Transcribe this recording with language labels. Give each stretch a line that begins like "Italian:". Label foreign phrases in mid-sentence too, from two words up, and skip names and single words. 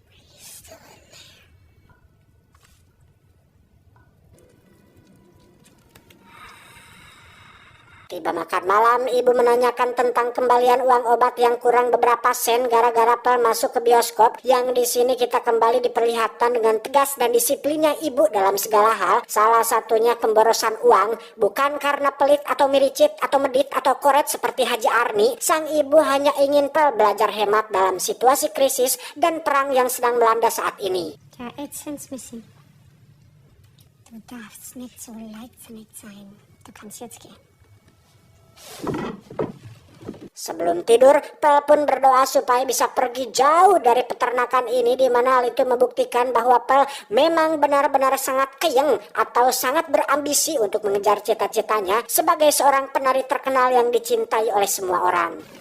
Indonesian: Tiba makan malam, ibu menanyakan tentang kembalian uang obat yang kurang beberapa sen gara-gara Pearl masuk ke bioskop, yang di sini kita kembali diperlihatkan dengan tegas dan disiplinnya ibu dalam segala hal. Salah satunya pemborosan uang, bukan karena pelit atau miricit atau medit atau koret seperti Haji Arni. Sang ibu hanya ingin Pearl belajar hemat dalam situasi krisis dan perang yang sedang melanda saat ini. Der Essence missing.
German: Du darfst nicht so leichtsinnig sein. Du kannst jetzt gehen.
Indonesian: Sebelum tidur, Pearl pun berdoa supaya bisa pergi jauh dari peternakan ini, di mana hal itu membuktikan bahwa Pearl memang benar-benar sangat keyeng atau sangat berambisi untuk mengejar cita-citanya sebagai seorang penari terkenal yang dicintai oleh semua orang.